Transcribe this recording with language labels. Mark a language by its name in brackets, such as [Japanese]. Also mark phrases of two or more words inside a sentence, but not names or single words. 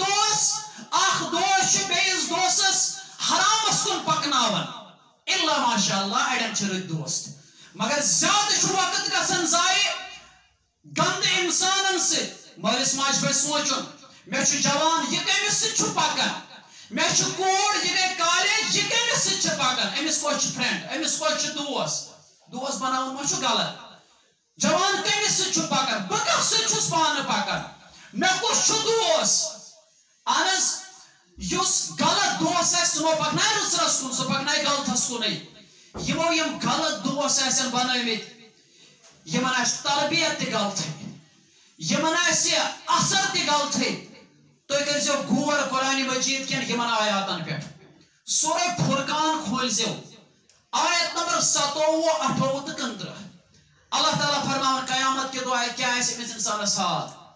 [Kashmiri] دوس اکھ دوس چھُ بیٚیِس دوسس حرامس کُن پکناوان [Arabic] الا ماشاء اللہ [Kashmiri] اڑٮ۪ن چھِ رٕتۍ دوس تہِ مگر زیادٕ چھُ وقت گژھان ضایع گندٕ اِنسانن سۭتۍ مٲلِس ماجہِ پزِ سونٛچُن مےٚ چھُ جوان یہِ کٔمِس سۭتۍ چھُ پکان میں چھو کوڑ یہ گئے کالج یہ کمس سۭتۍ چھِ پکان أمِس کۄس چھِ فرینڈ أمِس کۄس چھِ دوس بناوُن ما چھُ غلط جوان کمس سۭتۍ چھُ پکان بہٕ کس سۭتۍ چھُس پانہٕ پکان مےٚ کُس چھُ دوس اہن حظ یُس غلط دوس آسہِ سُہ ما پکنایہِ رٕژرس کُن سُہ پکنایہِ غلطس کُنٕے یِمو یِم غلط دوس آسن بنٲومٕتۍ یِمن آسہِ تربیت تہِ غلطٕے یِمن آسہِ اثر تہِ غلطٕے تُہۍ کٔرزیو غور قرآن مجید کٮ۪ن یِمن آیاتن پٮ۪ٹھ سورہ فرقان کھولزیو آیت نمبر 27 28 تہٕ 29 اللہ تعالیٰ فرماون قیامت کے دۄہ کیٛاہ آسہِ أمِس اِنسانس حال